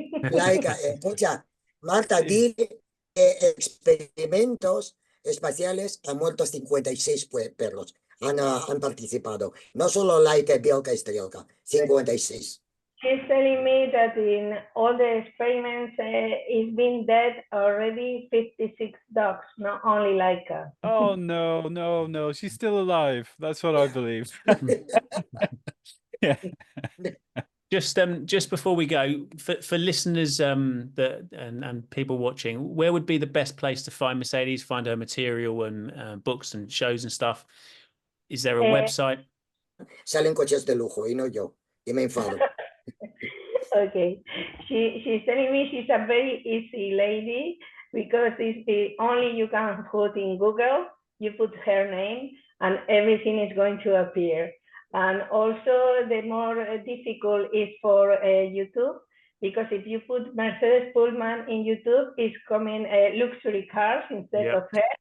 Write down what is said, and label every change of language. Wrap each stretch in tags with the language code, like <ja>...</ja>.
<es>Laika, escucha, Marta, dile experimentos espaciales han muerto 56 perros. Han participado. No solo Laika, Bielka y Strelka, 56.</es> <en>She's telling me that in all the experiments, it's been dead already 56 dogs, not only Laika. Oh, no. She's still alive. That's what I believe. Yeah. Just before we go, for listeners and people watching, where would be the best place to find Mercedes, find her material and books and shows and stuff? Is there a website?</en> <es>Salen coches de lujo y no yo, y me enfado.</es> <en>Okay, she's telling me she's a very easy lady, because it's only you can put in Google, you put her name, and everything is going to appear. And also the more difficult is for YouTube, because if you put Mercedes Pullman in YouTube, it's coming luxury cars instead of her.</en>